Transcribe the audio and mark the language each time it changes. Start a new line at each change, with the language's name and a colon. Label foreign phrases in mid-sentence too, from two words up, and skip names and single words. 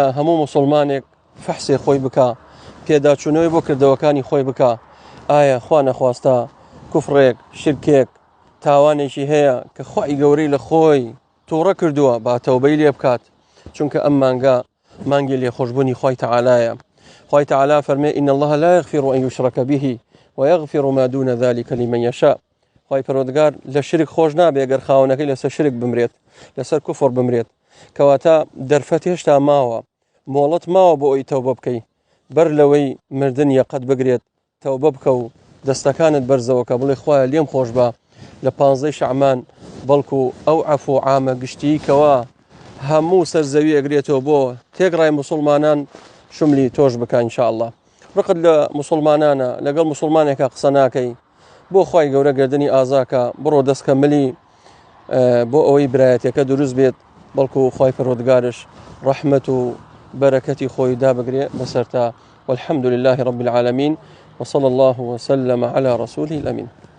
Central Kurdish: هەموو موسڵمانێک فەحسێ خۆی بکا پێداچوونەوەی بۆ کردەوەکانی خۆی بکا ئایا خوا نەخواستە کوفڕێک شرکێک تاوانێکی هەیە کە خوای گەورەی لە خۆی تووڕە کردووە با تەوبەی لێ بکات چونکە ئەم مانگە مانگی لێخۆشبوونی خوای تەعالایە خوای تەعالا فەرمێ
Arabic: ئین الله لا یغفر أن یشرک به ويغفر ما دون ذلك لمن يشاء
Central Kurdish: خوای پەروەردگار لە شرک خۆش نابێ ئەگەر خاوەنەکەی لەسەر شرک بمرێت لەسەر کوفر بمرێت کەواتە دەرفەت هێشتا ماوە مۆڵەت ماوە بۆ ئەوی تەوبە بکەی بەر لەوەی مردن یەقەت بگرێت تەوبە بکە و دەستەکانت بەرزەوەکە بڵێ خوایە لێم خۆش بە لە 15 شەعبان بەڵکو ئەو عەفو عامە گشتی کەوا هەموو سەرزەوی ئەگرێتەوە بۆ تێگڕای موسڵمانان شملی تۆش بکە ئینشاءالله ڕقت لە موسڵمانانە لەگەڵ موسڵمانێکە قسە ناکەی بۆ خوای گەورە گردنی ئازاکە بڕۆ دەستکەملی بۆ ئەوەی برایەتەکە دروست بێت بەڵکو خوای پەروەردگارش ڕەحمەت و بەرەکەتی خۆی دابگرێ بەسەرتا
Arabic: والحمد لله رب العالمين وصلى الله وسلم على رسوله الأمين